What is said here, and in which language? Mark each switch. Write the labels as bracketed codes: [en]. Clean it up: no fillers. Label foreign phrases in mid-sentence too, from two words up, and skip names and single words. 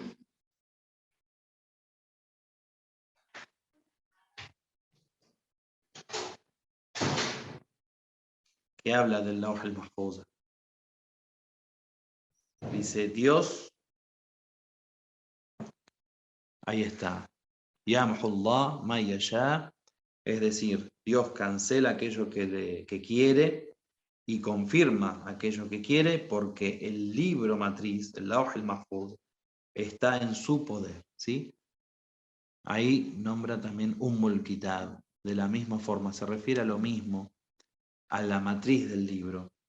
[es] Que habla del Lawh al-Mahfuz. Dice Dios, ahí está, [ar] يمحو الله ما يشاء, [es] es decir, Dios cancela aquello que quiere y confirma aquello que quiere, porque el libro matriz, el Lawh al-Mahfuz, está en su poder, ¿sí? Ahí nombra también Kitab, de la misma forma, se refiere a lo mismo, a la matriz del libro.